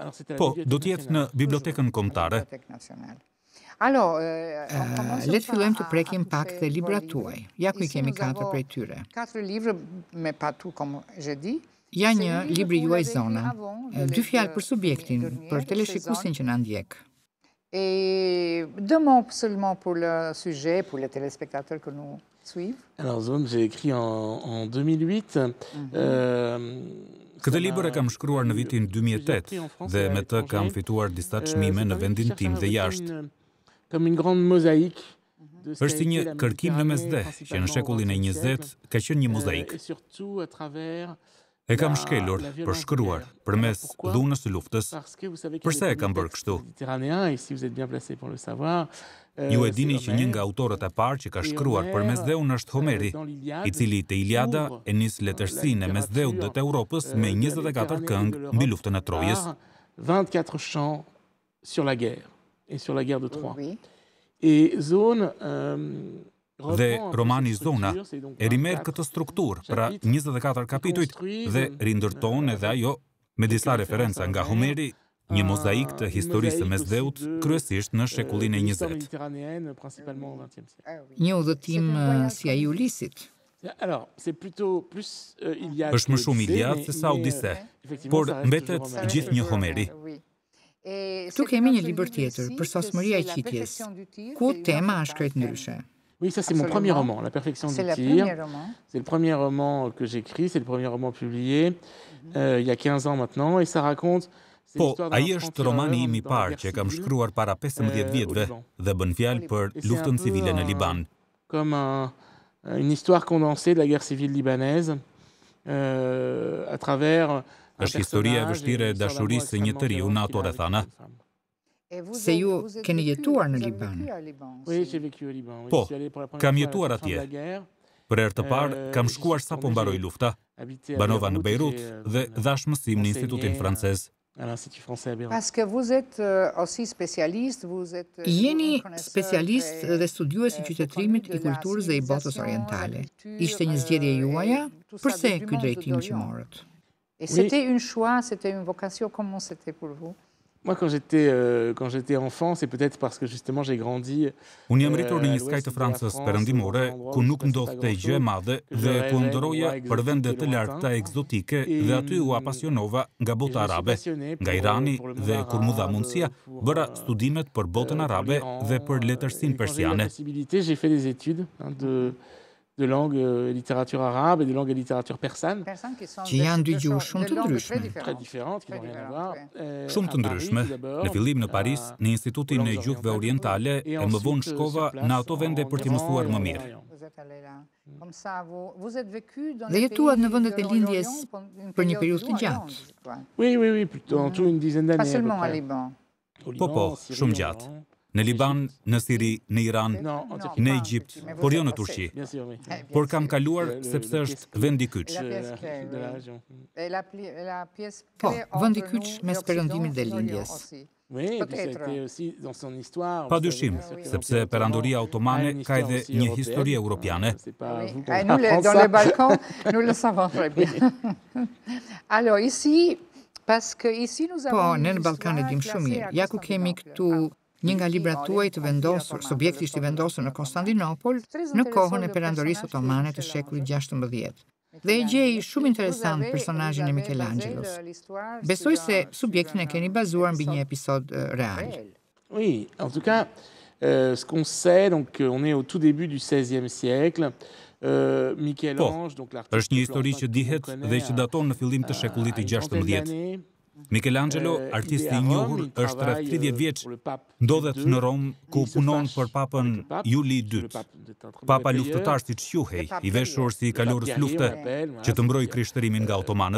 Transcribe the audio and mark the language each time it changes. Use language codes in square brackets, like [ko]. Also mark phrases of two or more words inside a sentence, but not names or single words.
[sq] Po, do të jetë në bibliotekën kombëtare. Le të fillojmë të prekim pak dhe librat tuaj. Ja ku i kemi 4 prej tyre. Ja një libri juaj Zona, 2 fjalë për subjektin, për teleshikuesin që na ndjek. [fr] Et 2 mots seulement pour le sujet, pour les téléspectateurs que nous suivent. Alors Zone, j'ai écrit en 2008. [sq] Këtë libër e kam shkruar në vitin 2008 dhe me të kam fituar disa çmime në vendin tim dhe jashtë. [fr] Comme une grande mosaïque. [sq] Është si një kërkim në mesdhe, që në shekullin e 20 ka qenë një mozaik. E kam shkelur për shkruar përmes dhunës së luftës. Përse e kam bërë kështu? Ju e dini që një nga autorët e parë që ka shkruar përmes dheun është Homeri, i cili te Iliada e nis letërsinë e mesdheut të Europës me 24 këngë mbi luftën e Trojës. [fr] 24 chants sur la guerre et sur la guerre de Troie. Et Zone [sq] Dhe romani Zona e rimerë këtë strukturë, pra 24 kapitujt, dhe rindërton edhe ajo me disa referenca nga Homeri, një mozaik të historisë së mesdheut, kryesisht në shekullin e 20. Një udhëtim si ai i Ulisit. Është më shumë Iliad se sa Odise, por mbetet gjithë një Homeri. Këtu kemi një libër tjetër, për sosmëria e qitjes, ku tema është krejt ndryshe. [fr] Oui, ça c'est mon premier roman, La perfection du tir. C'est le premier roman que j'écris, c'est le premier roman publié il y a 15 ans maintenant, et ça raconte... [sq] Po, ai është romani im i parë që kam shkruar para 15 vjetëve dhe bën fjalë për luftën civile në Liban. [fr] Comme une histoire condensée de la guerre civile libanaise à travers... [sq] Është historia e vështirë e dashurisë së një tëriu në ato rrethana. Se ju keni jetuar në Liban? Po, kam jetuar atje. Për herë të parë, kam shkuar sa po mbaroi lufta. Banova në Beirut dhe dhash mësim në Institutin Francez. Jeni specialist dhe studiues i qytetërimit i kulturës dhe i botës orientale. Ishte një zgjedhje juaja? Përse ky drejtim që morët? [fr] C'était un choix, c'était une vocation, comment c'était pour vous? Moi, quand j'étais enfant, c'est peut-être parce que justement j'ai grandi... [sq] Unë jam rritur në një skaj të Francës perëndimore, ku nuk ndodhte gjë e madhe dhe ku ndoroja për vende të larta egzotike dhe aty u apasionova nga bota arabe, nga Irani, dhe kur mu dha mundësia, bëra studimet për botën arabe dhe për letërsinë persiane. [fr] J'ai fait des études de langue et littérature arabe et de langue et littérature persane. [sq] Që janë dy gjuhë shumë të ndryshme. [fr] Très différentes, qui n'ont rien à voir. [sq] Shumë të ndryshme. Në fillim në Paris, në Institutin e Gjuhëve Orientale, e më vonë shkova në ato vende për t'i mësuar më mirë. Dhe jetuat në vendet e lindjes për një periudhë të gjatë. [fr] Oui, plutôt en tout une dizaine d'années. Pas seulement à Liban. [sq] Po, shumë gjatë. Në Liban, në Siri, në Iran, në Egjipt, por jo në Turqi. Por kam kaluar sepse është vend i kyç. Po, vend i kyç mes perëndimit dhe lindjes. Padyshim, sepse perandoria otomane ka edhe një histori europiane. [fr] Nous, dans les Balkans, nous le savons très bien. Alors, ici, parce que ici nous avons... [sq] Po, ne në Ballkan e dim shumë mirë. Ja ku kemi këtu një nga librat tuaj të vendosur, subjekti ishte vendosur në Konstantinopol në kohën e perandorisë otomane të shekullit 16. Dhe e gjej shumë interesant personazhin e Michelangelos. Besoj se subjektin e keni bazuar mbi një episod real. [fr] Oui, en tout cas, ce qu'on sait, donc on est au tout début du XVIe siècle. Michel-Ange, donc l'artiste. [sq] Është një histori që dihet dhe që daton në fillim të shekullit të 16. Michelangelo, artisti i njohur, është rreth 30 vjeç, ndodhet në Rom ku punon për papën Juli II. Papa luftëtar siç quhej, i veshur si kalorës lufte, që të mbrojë krishtërimin nga otomanët.